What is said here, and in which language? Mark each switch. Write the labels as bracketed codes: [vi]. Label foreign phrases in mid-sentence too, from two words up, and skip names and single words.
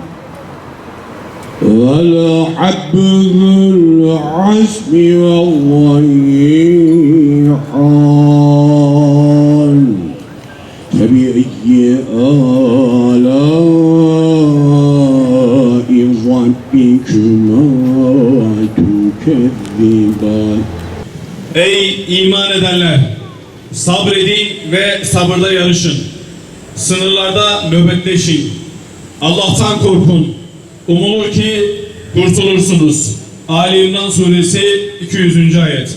[ar] والحب ذو العصف والريحان فبأي آلاء ربكما تكذبان. [tr] Ey iman edenler! Sabredin ve sabırda yarışın. Sınırlarda nöbetleşin. Allah'tan korkun. Umulur ki kurtulursunuz. Ali İmran Suresi 200. ayet.